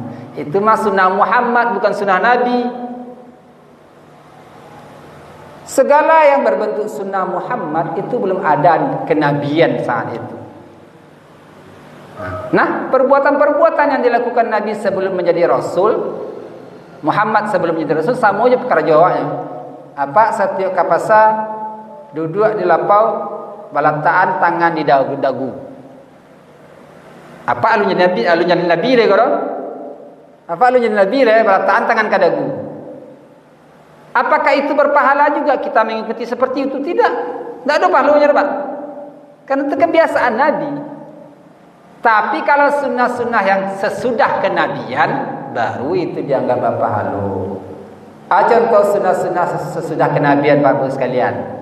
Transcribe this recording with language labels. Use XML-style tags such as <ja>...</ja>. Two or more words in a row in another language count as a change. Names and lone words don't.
<id>Itu mah sunnah Muhammad bukan sunnah Nabi. Segala yang berbentuk sunnah Muhammad itu belum ada kenabian saat itu. Nah, perbuatan-perbuatan yang dilakukan Nabi sebelum menjadi Rasul, Muhammad sebelum menjadi Rasul, sama aja perkara jawabnya.</id> <min>Apa setiap kapasa duduk di lapau, balataan tangan di dagu. Apa alunya Nabi le koro? Apa alunya Nabi le balataan tangan ke dagu?</min> <id>Apakah itu berpahala juga kita mengikuti seperti itu? Tidak. Tidak ada pahalanya, Pak. Karena itu kebiasaan Nabi. Tapi kalau sunnah-sunnah yang sesudah kenabian, baru itu dianggap pahala. Contoh sunnah-sunnah sesudah kenabian Bapak sekalian.</id>